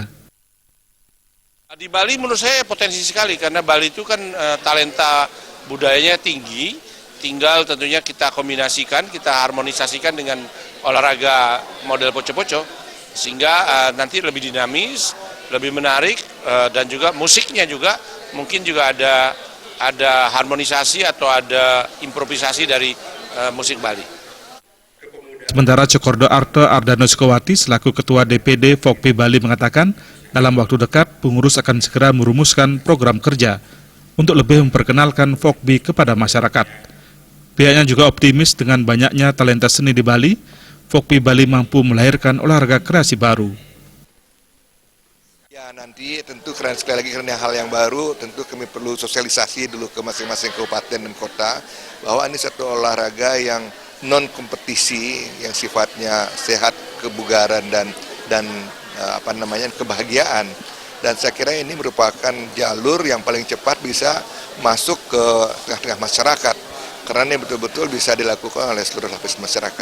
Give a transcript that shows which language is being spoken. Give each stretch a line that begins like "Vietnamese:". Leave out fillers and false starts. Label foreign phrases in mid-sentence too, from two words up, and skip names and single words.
Indonesian: Di Bali menurut saya potensi sekali karena Bali itu kan talenta budayanya tinggi, tinggal tentunya kita kombinasikan, kita harmonisasikan dengan olahraga model poco-poco sehingga nanti lebih dinamis, lebih menarik dan juga musiknya juga mungkin juga ada harmonisasi atau ada improvisasi dari musik Bali. Sementara Cokorda Arta Ardana Sukawati selaku Ketua DPD FOKBI Bali mengatakan dalam waktu dekat pengurus akan segera merumuskan program kerja untuk lebih memperkenalkan FOKBI kepada masyarakat. Pihaknya juga optimis dengan banyaknya talenta seni di Bali, FOKBI Bali mampu melahirkan olahraga kreasi baru. Ya nanti tentu sekali lagi karena hal yang baru, tentu kami perlu sosialisasi dulu ke masing-masing kabupaten dan kota bahwa ini satu olahraga yang non kompetisi yang sifatnya sehat, kebugaran dan kebahagiaan, dan saya kira ini merupakan jalur yang paling cepat bisa masuk ke tengah-tengah masyarakat karena ini betul-betul bisa dilakukan oleh seluruh lapisan masyarakat.